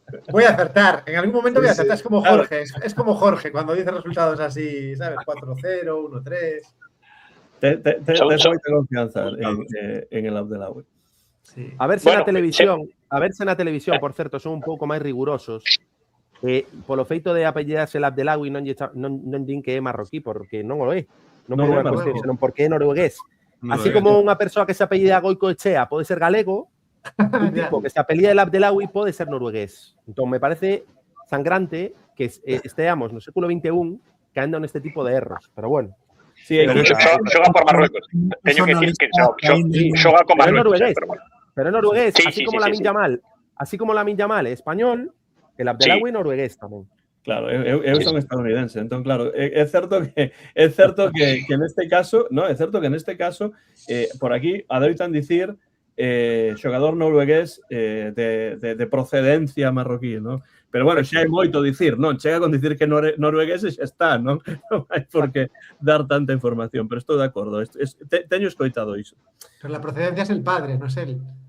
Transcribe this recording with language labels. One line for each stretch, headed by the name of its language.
Spanish: Voy a acertar, en algún momento voy a acertar, es como Jorge, es como Jorge cuando dice resultados así, ¿sabes? 4-0, 1-3. Tengo mucha confianza en el Abdelawi. Sí.
Galician: A ver se na televisión, por certo, son un pouco máis rigurosos. Polo feito de apellidarse el Abdelawi non din que é marroquí, porque non o é. Non por unha cuestión, senón porque é noruegués. Así como unha persoa que se apellida Goicoechea pode ser galego, un tipo que se apellida el Abdelawi pode ser noruegués. Entón, me parece sangrante que esteamos no século XXI caendo neste tipo de erros. Pero bueno. Sí, xoga por Marruecos. Teño que decir que xoga con Marruecos. Pero é noruegués, así como Lamine Yamal é español, el Abdelawi noruegués tamén. Claro, eu son estadounidense, entón claro, é certo que neste caso, no, é certo que neste caso por aquí adoitan dicir xogador noruegués de procedencia marroquí, ¿no? Pero bueno, xa hai moito dicir, non? Chega con dicir que noruegués xa está, non? Non hai por que dar tanta información, pero estou de acordo, teño escoitado iso.
Spanish: Pero la procedencia es el padre, no es él.